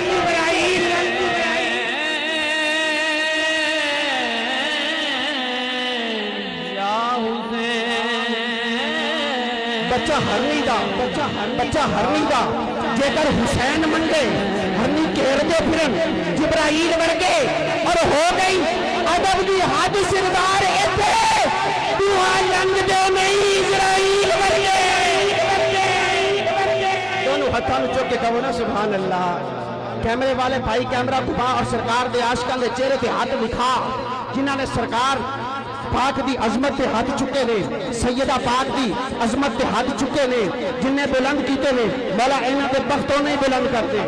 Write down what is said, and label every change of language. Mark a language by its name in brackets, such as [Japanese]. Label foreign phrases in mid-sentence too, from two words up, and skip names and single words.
[Punjabi] ਬੱਚਾ ਹਰਨੀ ਦਾ ਜੇਕਰ ਹੁਸੈਨ ਮੰਗੇ ਹਰਨੀ ਘੇਰਦੇ ਫਿਰਨ ਜਿਬਰਾਈਲ ਵਰਗੇ ਔਰ ਹੋ ਗਈ ਅਦਬ ਦੀ ਹੱਦ ਸਿਰਦਾਰ ਇੱਥੇ ਦੁਆ ਲੰਘਦੇ ਨਹੀਂ ਇਜ਼ਰਾਈਲ ਵਰਗੇ। दोनों ہاتھوں چک کے کہو نا [Arabic] سبحان اللہ۔ [Punjabi] کیمرے والے بھائی کیمرہ گھما اور سرکار دے عاشقاں دے چہرے تے ہاتھ دکھا جنہاں نے سرکار پاک دی عظمت تے ہاتھ چکے نے، سیدہ پاک دی عظمت تے ہاتھ چکے نے، جن نے بلند کیتے نے، مولا انہاں دے بختوں نے بلند کرتے۔